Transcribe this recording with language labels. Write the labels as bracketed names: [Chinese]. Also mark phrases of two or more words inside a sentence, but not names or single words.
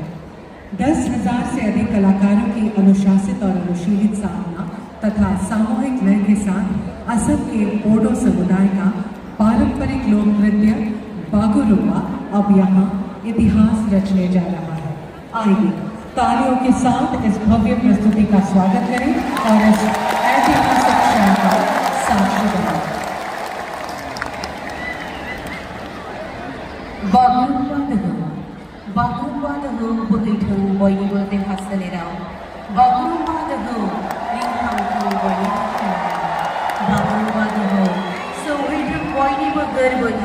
[Hindi] 10,000 से अधिक कलाकारों की अनुशासित और अनुशीलित साधना तथा सामूहिक लय के साथ असम के बोडो समुदाय का पारंपरिक लोक नृत्य बागुरुम्बा अब यहाँ इतिहास रचने जा रहा है। आइए तालियों के साथ इस भव्य प्रस्तुति का स्वागत करें और इस ऐतिहासिक क्षण का साक्षी बनें। [Bodo] बागुरुम्बा दोहौ बोहैथों बयनिबो देहा सोलेराव बागुरुम्बा दोहौ रिंखांथों बयनिबो खोमायाव बागुरुम्बा दोहौ सौहैथों बयनिबो गोरबोनि